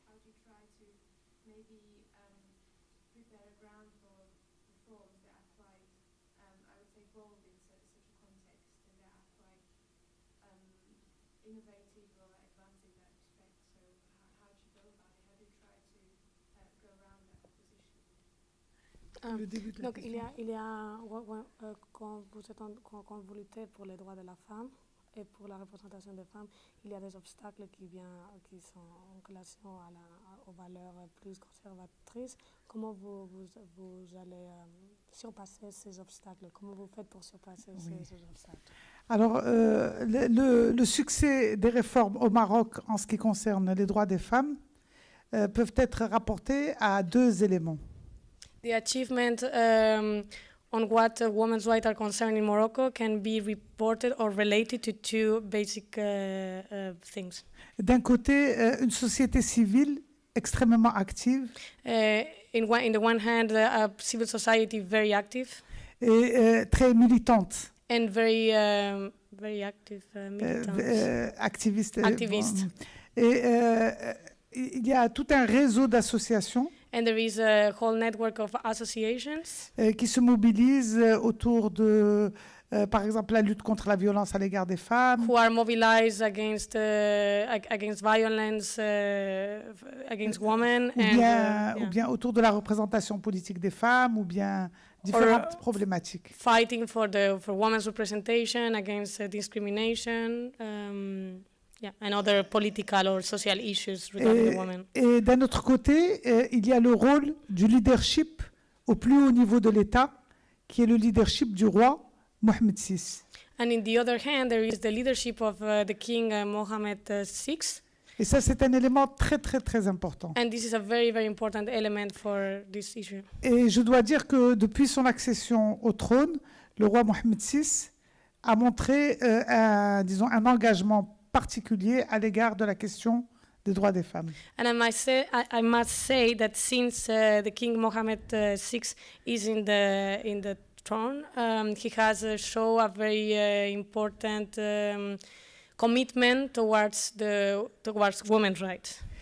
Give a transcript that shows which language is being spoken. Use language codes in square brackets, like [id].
[en] How do you try to maybe prepare a ground for reforms that are quite, I would say, bold in such a context and that are quite innovative or advanced in that respect? So how do you go about it? How do you try to go around that opposition? [fr] Donc il y a quand vous luttez pour les droits de la femme, et pour la représentation des femmes, il y a des obstacles qui sont en relation aux valeurs plus conservatrices. Comment vous allez surpasser ces obstacles? Comment vous faites pour surpasser ces obstacles? Alors, le succès des réformes au Maroc en ce qui concerne les droits des femmes peuvent être rapportés à deux éléments. [en] The achievement on what women's rights are concerned in Morocco can be reported or related to two basic things. [fr] D'un côté, une société civile extrêmement active [en] In the one hand, a civil society very active [fr] et très militante. [en] and very active, militant. [fr] Activiste. Activiste. Et il y a tout un réseau d'associations [en] And there is a whole network of associations [fr] qui se mobilisent autour de, par exemple, la lutte contre la violence à l'égard des femmes, [en] who are mobilized against violence against women [fr] ou bien autour de la représentation politique des femmes, ou bien différentes problématiques. [en] fighting for women's representation against discrimination. And other political or social issues regarding the women. [fr] Et d'un autre côté, il y a le rôle du leadership au plus haut niveau de l'État, qui est le leadership du roi Mohamed VI. [en] And in the other hand, there is the leadership of the King Mohammed VI. [fr] Et ça, c'est un élément très, très, très important. [en] And this is a very, very important element for this issue. [fr] Et je dois dire que depuis son accession au trône, le roi Mohamed VI a montré un engagement particulier à l'égard de la question des droits des femmes. [en] And I must say that since the King Mohammed VI is in the throne, he has shown a very important commitment towards women's rights.